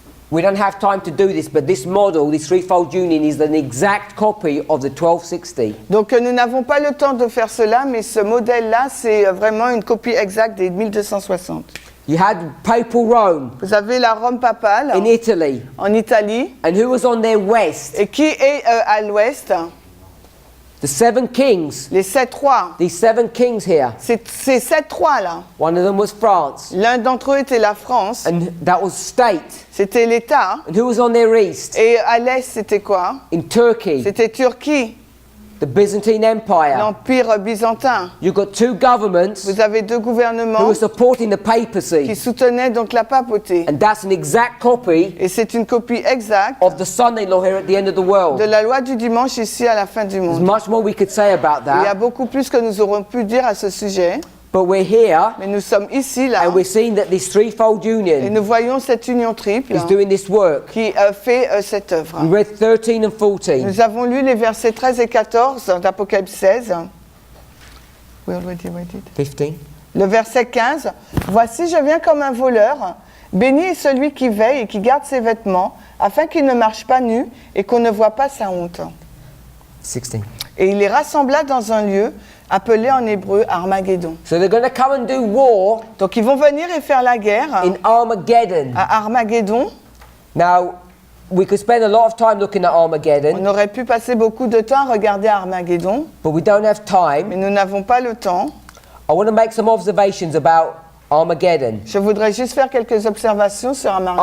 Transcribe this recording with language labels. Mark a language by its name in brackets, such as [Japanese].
[English] We don't have time to do this, but this model, this threefold union, is an exact copy of the 1260. [French] Donc nous n'avons pas le temps de faire cela, mais ce modèle-là, c'est vraiment une copie exacte des 1260. [English] You had papal Rome [French] Vous avez la Rome papale [English] in Italy, [French] en Italie, [English] and who was on their west? [French] et qui est à l'ouest, [English] The seven kings. [French] les 7 rois. [English] These seven kings here. [French] Ces 7 rois-là, [English] One of them was France, [French] l'un d'entre eux était la France, [English] and that was state. [French] c'était l'État, [English] And who was on their east? [French] et à l'est, c'était quoi? [English] In Turkey, [French] C'était Turquie, [English] the Byzantine Empire. [French] l'Empire byzantin. [English] You've got two governments [French] Vous avez deux [English] who [French] gouvernements [English] were supporting the [French] qui [English] papacy, [French] soutenaient donc la papauté. [English] and that's an exact copy [French] Et c'est une copie exacte [English] of the son-in-law here at the end of the [French] de [English] world. [French] la loi du dimanche ici à la fin du [English] There's [French] monde. [English] much more we could say about [French] Il y a [English] that, [French] beaucoup plus que nous aurons pu dire à ce sujet, [English] but we're here [French] mais nous sommes ici, là, [English] and we're seeing that this threefold [French] et [English] union [French] nous voyons cette union triple [English] is doing this work. [French] qui fait cette œuvre. [English] We read 13 and 14. [French] Nous avons lu les versets 13 et 14 d'Apocalypse 16. [English] We already read it. 15. [French] Le verset 15. « Voici, je viens comme un voleur. Béni est celui qui veille et qui garde ses vêtements, afin qu'il ne marche pas nu et qu'on ne voit pas sa honte. 16. » Et il les rassembla dans un lieu appelé en hébreu Armageddon. [English] So they're going to come and do war [French] Donc ils vont venir et faire la guerre [English] in Armageddon. [French] à Armageddon. [English] Now, we could spend a lot of time looking at [French] On [English] Armageddon, [French] aurait pu passer beaucoup de temps à regarder Armageddon, [English] but we don't have time. [French] mais nous n'avons pas le temps. [English] I want to make some observations about Armageddon. [French] Je voudrais juste faire quelques observations sur Armageddon.